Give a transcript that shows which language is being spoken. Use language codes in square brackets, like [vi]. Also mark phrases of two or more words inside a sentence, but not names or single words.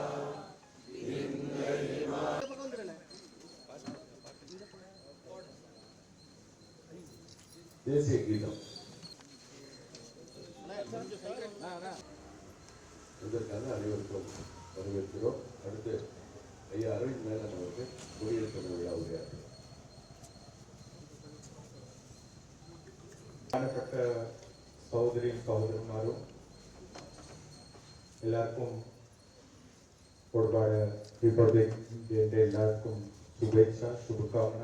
[ta] தேசிய கீதம் இதற்காக அனைவருக்கும் வரவேற்கிறோம். அடுத்து ஐயா அரவிந்த் மேனன் அவர்கள் குடியரசு விழா உரையாற்றுகிறார். [ml] സഹോദരി സഹോദരന്മാരും എല്ലാവർക്കും ഒരുപാട് [en] Republic Day [ml] എല്ലാവർക്കും ശുഭേച്ഛ ശുഭകാമന.